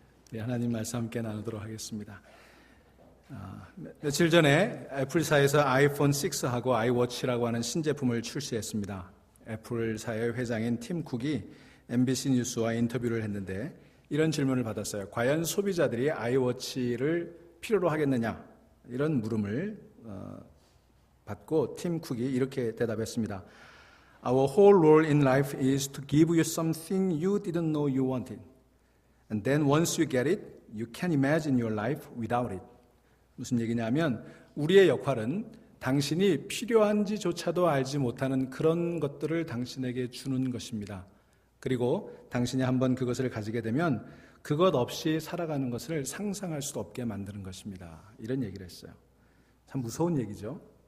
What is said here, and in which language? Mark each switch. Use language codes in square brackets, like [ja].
[ko] 네, 하나님 말씀 함께 나누도록 하겠습니다. 며칠 전에 애플사에서 아이폰 6하고 아이워치라고 하는 신제품을 출시했습니다. 애플사의 회장인 팀 쿡이 MBC 뉴스와 인터뷰를 했는데 이런 질문을 받았어요. 과연 소비자들이 아이워치를 필요로 하겠느냐? 이런 물음을 받고 팀 쿡이 이렇게 대답했습니다. [en] Our whole role in life is to give you something you didn't know you wanted. And then once you get it, you can't imagine your life without it. [ko] 무슨 얘기냐면 우리의 역할은 당신이 필요한지조차도 알지 못하는 그런 것들을 당신에게 주는 것입니다. 그리고 당신이 한번 그것을 가지게 되면 그것 없이 살아가는 것을 상상할 수 없게 만드는 것입니다. 이런 얘기를 했어요. 참 무서운 얘기죠.